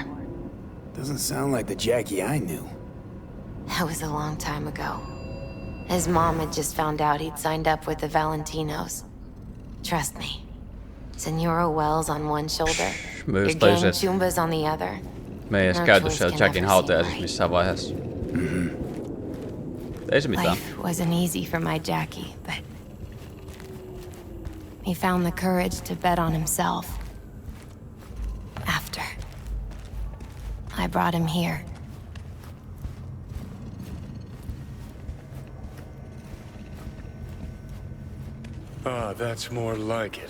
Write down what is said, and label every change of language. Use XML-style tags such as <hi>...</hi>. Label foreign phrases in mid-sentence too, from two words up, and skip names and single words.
<en>Doesn't sound like the Jackie I knew. That was a long time ago. His mom had just found out he'd signed up with the Valentinos. Trust me. Senora Wells on one shoulder, your gang Chumbas on the other.</en> <fi>Me ei edes käyty siellä Jackin hautajaisissa missään vaiheessa. Ei se mitään.</fi> <en>Life wasn't easy for my Jackie, but he found the courage to bet on himself. After I brought him here. Ah, that's more like it.</en>